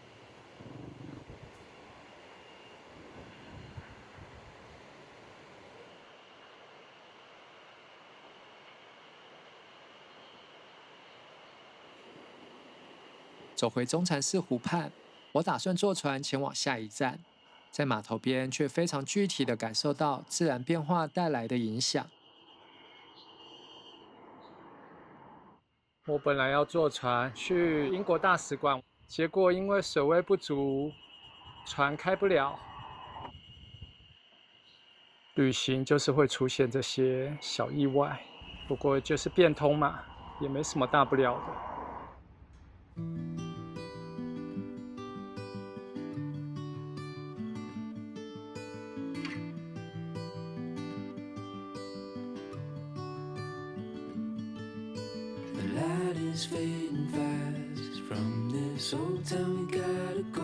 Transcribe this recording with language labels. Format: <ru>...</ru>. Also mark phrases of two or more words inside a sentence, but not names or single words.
<zh>走回中禪寺湖畔，我打算坐船前往下一站，在碼頭邊卻非常具體地感受到自然變化帶來的影響。我本來要坐船去英國大使館，結果因為水位不足，船開不了。旅行就是會出現這些小意外，不過就是變通嘛，也沒什麼大不了的。</zh> <en>Is fading fast from this old town, we gotta go.</en>